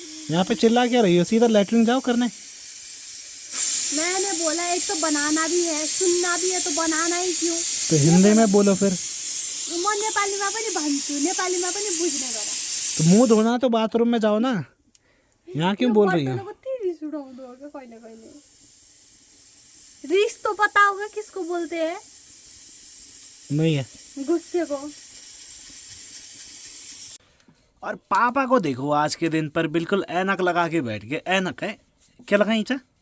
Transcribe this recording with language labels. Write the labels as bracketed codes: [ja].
[hi] यहाँ पे चिल्ला क्या रही हो? सीधा लैटरिन जाओ करने। मैंने बोला एक तो बनाना भी है, सुनना भी है, तो बनाना ही क्यों? तो हिंदी में बोलो फिर। [ne] म नेपालीमा पनि भन्छु, नेपालीमा पनि बुझ्ने गर। [hi] तो मुंह धोना तो बाथरूम में जाओ ना, यहाँ क्यों बोल रही हो? [ne] कति रिस उठाउँदो [hi] होगा [ne] कहिले कहिले। [hi] रिस तो पता होगा किसको बोलते हैं? नहीं है, गुस्से को। और पापा को देखो आज के दिन पर बिल्कुल ऐनक लगा के बैठ गए। ऐनक है क्या लगाई चा?